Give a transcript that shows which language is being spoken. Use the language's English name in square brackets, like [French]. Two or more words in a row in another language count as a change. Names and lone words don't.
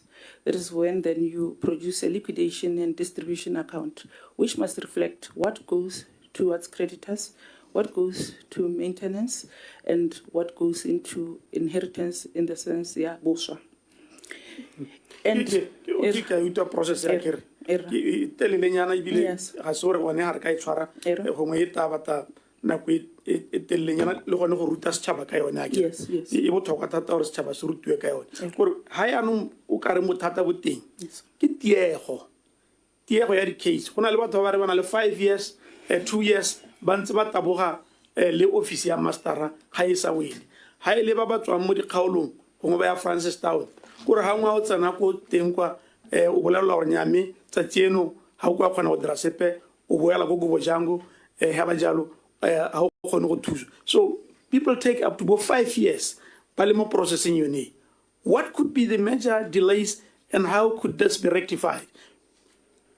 [English] That is when then you produce a liquidation and distribution account, which must reflect what goes towards creditors, what goes to maintenance, and what goes into inheritance in the sense, yeah, boswa. And process yes. Yes, yes. [Tswana] E botlhokwa thata gore setšhaba se rutiwe ka yone gore ga yaanong o ka re mothata bo teng ke tiego ya di-case go na le batho ba re ba na le 5 years 2 years ba ntse ba taboga le office ya mastera ga e sa wele ga e le ba ba tswang mo dikgaolong gongwe ba ya Francistown gore ga ngwa o tsena ko teng kwa o bolelela gore nyame tsatsi eno ga o kwa kgona go dira sepe o boela ko Gobojango ga ba jalo ga o kgone go thusa. [English] So people take up to about 5 years parliament processing unit. What could be the major delays and how could this be rectified?